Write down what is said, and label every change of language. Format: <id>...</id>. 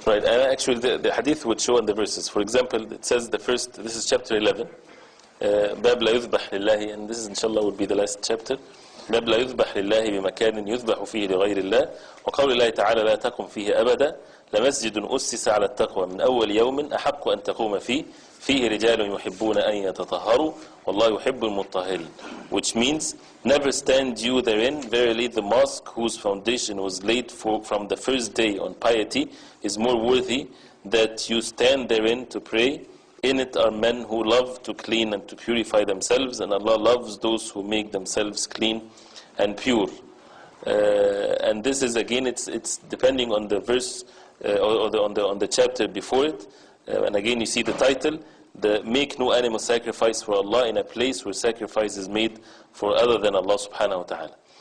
<en>Right, and actually the hadith would show in the verses. For example, it says this is chapter 11,</en> <ar>باب لا يذبح لله,</ar> <en>and this is inshallah would be the last chapter.</en> <ar>باب لا يذبح لله بمكان يذبح فيه لغير الله وقول الله تعالى لا تقم فيه أبدا لمسجد أسس على التقوى من أول يوم أحق أن تقوم فيه رجال يحبون أن يتطهروا والله يحب المطهرين,</ar> <en>which means never stand you therein, verily the mosque whose foundation was laid from the first day on piety is more worthy that you stand therein to pray. In it are men who love to clean and to purify themselves, and Allah loves those who make themselves clean and pure. And this is again, it's depending on the verse or on the chapter before it. And again, you see the title: the make no animal sacrifice for Allah in a place where sacrifice is made for other than Allah subhanahu wa ta'ala.</en>